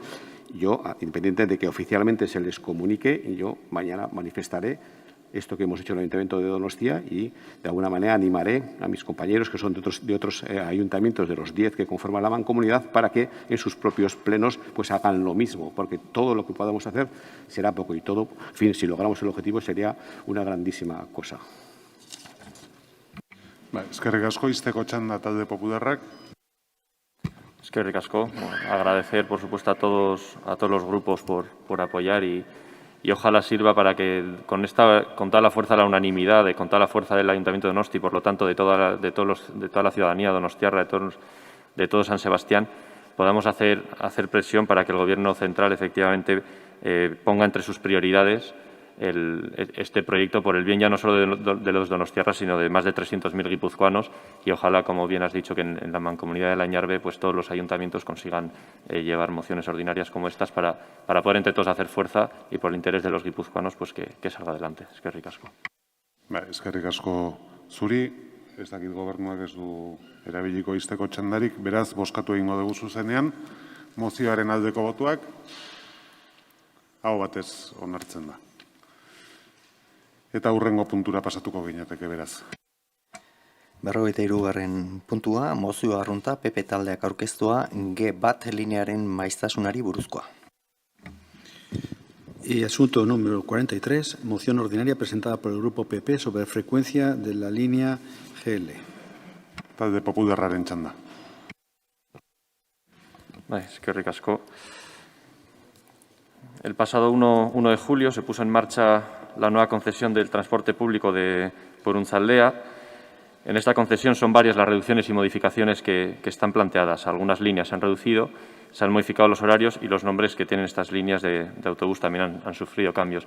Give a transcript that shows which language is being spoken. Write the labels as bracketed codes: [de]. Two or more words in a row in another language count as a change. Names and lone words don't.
[es] Yo, independiente de que oficialmente se les comunique, yo mañana manifestaré esto que hemos hecho en el Ayuntamiento de Donostia y, de alguna manera, animaré a mis compañeros, que son de otros ayuntamientos, de los 10 que conforman la Mancomunidad, para que en sus propios plenos pues hagan lo mismo, porque todo lo que podamos hacer será poco y todo, en fin, si logramos el objetivo, sería una grandísima cosa. [eu] Eskerrik asko, izteko txanda talde popularrak. Eskerrik asko. [es] Agradecer, por supuesto, a todos los grupos por apoyar y ojalá sirva para que con toda la fuerza de la unanimidad, con toda la fuerza del Ayuntamiento de Donosti, por lo tanto de toda la ciudadanía donostiarra, de todo San Sebastián, podamos hacer presión para que el Gobierno central efectivamente ponga entre sus prioridades este proyecto por el bien ya no solo de los donostiarras, sino de más de 300.000 guipuzcoanos y ojalá, como bien has dicho, que en la Mancomunidad de la Añarbe pues todos los ayuntamientos consigan llevar mociones ordinarias como estas para poder entre todos hacer fuerza y por el interés de los guipuzcoanos pues que salga adelante. [eu] Eskerrik asko. Eskerrik asko zuri, ez dakit gobernuak ez du erabiliko izteko txandarik, beraz, bozkatu egingo dugu zuzenean, mozioaren aldeko botuak, hau batez onartzen da. Eta hurrengo puntura pasatuko ginateke, beraz. 43. puntua, mozio arrunta PP taldeak aurkeztua G1 linearen maiztasunari buruzkoa. [es] Y asunto número 43, moción ordinaria presentada por el Grupo PP sobre frecuencia de la línea GL. [eu] Talde popularraren txanda. Eskerrik asko. [es] El pasado 1 de julio se puso en marcha la nueva concesión del transporte público por Unzaldea. En esta concesión son varias las reducciones y modificaciones que están planteadas. Algunas líneas se han reducido, se han modificado los horarios y los nombres que tienen estas líneas de autobús también han sufrido cambios.